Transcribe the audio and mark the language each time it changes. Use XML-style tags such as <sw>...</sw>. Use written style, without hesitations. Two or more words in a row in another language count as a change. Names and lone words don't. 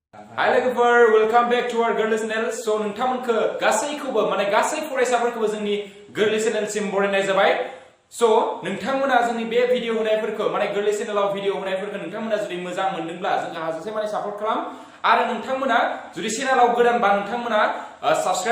<brx>Hi लोगोफोर,</brx> <en>welcome back to our Gwrlwi channel.</en> <brx>So नोंथांमोनखौ गासैखौबो माने गासै फरायसाफोरखौबो जोंनि Gwrlwi channel सिम बरायनाय जाबाय. So नोंथांमोना जोंनि बे भिडिअ होनायफोरखौ माने Gwrlwi channelआव भिडिअ होनायफोरखौ नोंथांमोना जुदि मोजां मोनदोंब्ला जोंहा हाजासे माने सापर्ट खालाम आरो नोंथांमोना जुदि चेनेलाव गोदानबा नोंथांमोना साबस्क्राइब</brx>